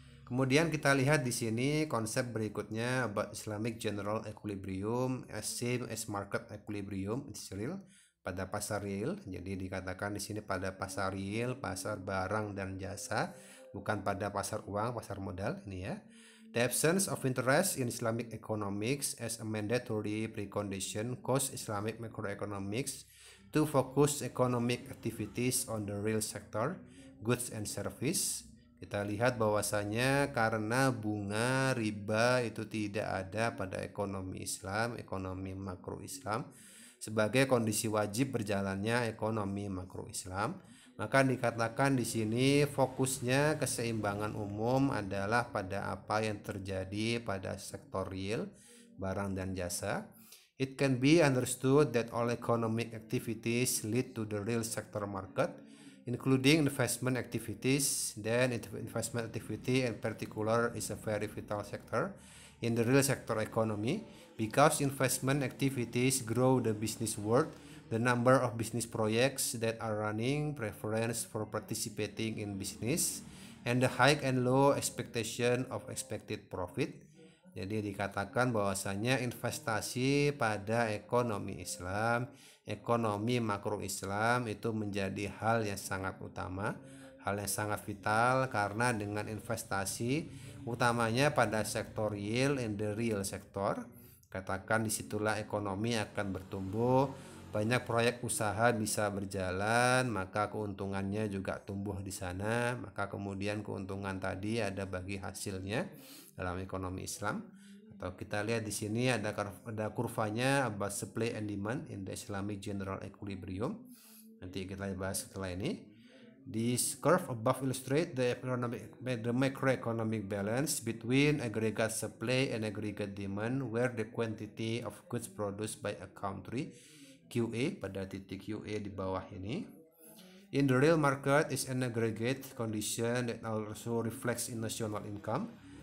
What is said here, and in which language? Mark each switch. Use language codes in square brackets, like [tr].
[id] Kemudian kita lihat di sini konsep berikutnya [en] about Islamic general equilibrium as same as market equilibrium, it's real, [id] pada pasar real. Jadi dikatakan di sini pada pasar real, pasar barang dan jasa, bukan pada pasar uang, pasar modal ini ya. [en] The absence of interest in Islamic economics as a mandatory precondition cause Islamic macroeconomics to focus economic activities on the real sector, goods and service. [id] Kita lihat bahwasanya karena bunga riba itu tidak ada pada ekonomi Islam, ekonomi makro Islam, sebagai kondisi wajib berjalannya ekonomi makro Islam, maka dikatakan di sini fokusnya keseimbangan umum adalah pada apa yang terjadi pada sektor real, barang dan jasa. [en] It can be understood that all economic activities lead to the real sector market, including investment activities. Then investment activity in particular is a very vital sector in the real sector economy, because investment activities grow the business world, the number of business projects that are running, preference for participating in business, and the high and low expectation of expected profit. [id] Jadi dikatakan bahwasanya investasi pada ekonomi Islam, ekonomi makro Islam itu menjadi hal yang sangat utama, hal yang sangat vital, karena dengan investasi utamanya pada sektor real, [en] in the real sector, [id] katakan disitulah ekonomi akan bertumbuh, banyak proyek usaha bisa berjalan, maka keuntungannya juga tumbuh di sana, maka kemudian keuntungan tadi ada bagi hasilnya dalam ekonomi Islam. Atau kita lihat di sini ada kurvanya [en] about supply and demand in the Islamic general equilibrium. [id] Nanti kita bahas setelah ini. [en] This curve above illustrate the macroeconomic balance between aggregate supply and aggregate demand, where the quantity of goods produced by a country, QA, [id] pada titik QA di bawah ini, [en] in the real market is an aggregate condition that also reflects in national income.